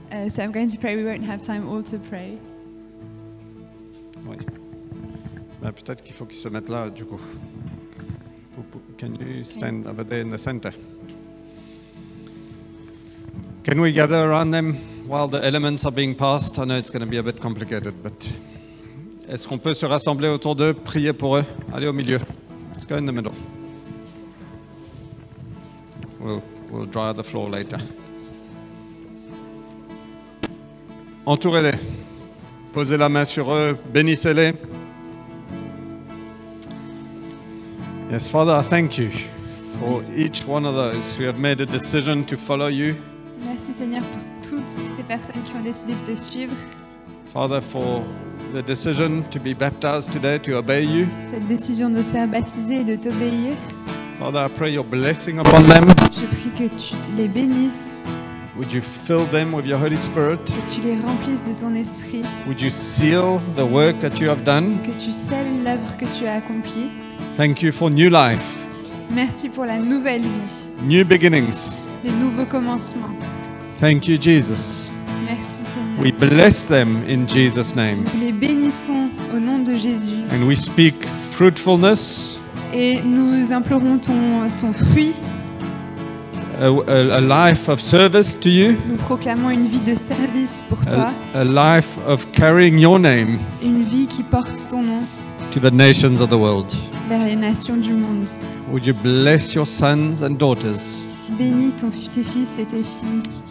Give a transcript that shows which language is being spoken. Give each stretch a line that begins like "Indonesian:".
English: So I'm going to pray. We won't have time all to pray.
French: Oui. Ben, peut-être qu'il faut qu'ils se mettent là du coup.
English: Can you stand over there in the center? Can we gather around them while the elements are being passed? I know it's going to be a bit complicated, but
French: est-ce qu'on peut se rassembler autour d'eux, prier pour eux? Allez au milieu.
English: Let's go in the middle. We'll dry the floor later.
French: Entourez-les. Posez la main sur eux. Bénissez-les.
English: Yes, Father, I thank you for each one of those who have made a decision to follow you.
French: Merci Seigneur pour toutes ces personnes qui ont décidé de te suivre.
English: Father, for the decision to be baptized today, to obey you.
French: Cette décision de se faire baptiser et de t'obéir.
English: Father, I pray your blessing upon them.
French: Je prie que tu les bénisses.
English: Would you fill them with your Holy Spirit?
French: Que tu les remplisses de ton esprit.
English: Would you seal the work that you have done?
French: Que tu scelles l'œuvre que tu as accomplie.
English: Thank you for new life.
French: Merci pour la nouvelle vie.
English: New beginnings.
French: Les nouveaux commencements.
English: Thank you, Jesus.
French: Merci Seigneur.
English: We bless them in Jesus' name.
French: Nous les bénissons au nom de Jésus.
English: And we speak fruitfulness.
French: Et nous implorons ton fruit.
English: A life of service to you.
French: Nous proclamons une vie de service pour toi.
English: A life of carrying your name.
French: Une vie qui porte ton nom.
English: To the nations of the world.
French: Vers les nations du monde.
English: Would you bless your sons and daughters?
French: Bénis tes fils et tes filles.